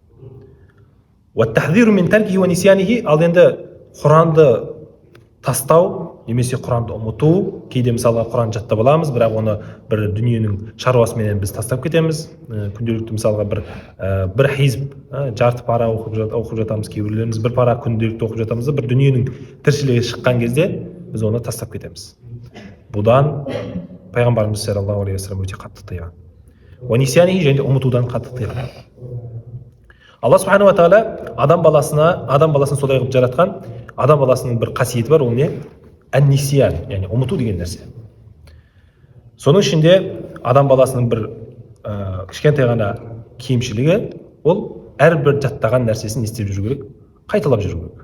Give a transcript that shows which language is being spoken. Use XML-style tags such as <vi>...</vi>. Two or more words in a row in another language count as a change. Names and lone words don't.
<kk>Ал енді Құранды тастау, немесе Құранды ұмыту, кейде мысалға Құран жаттап аламыз, бірақ оны бір дүниенің шаруасымен біз тастап кетеміз. Күнделікті мысалға бір хизб, жарты пара оқып жатамыз, кейбіреулеріміз бір пара күнделікті оқып жатамыз, бір дүниенің тіршілігі шыққан кезде біз оны тастап кетеміз. Бұдан пайғамбарымыз</kk> <ar>صلى الله عليه وسلم</ar> <kk>өте қатты тыйған. Және де ұмытудан қатты тыйған. Алла</kk> <ar>سبحانه وتعالى</ar> <kk>адам баласын солай қылып жаратқан. Адам баласының бір қасиеті бар, ол не? Ан-нисиян, яғни ұмыту деген нәрсе. Соның ішінде адам баласының бір кішкентай ғана кемшілігі, ол әрбір жаттаған нәрсесін істеп жүру керек, қайталап жүру керек.</kk>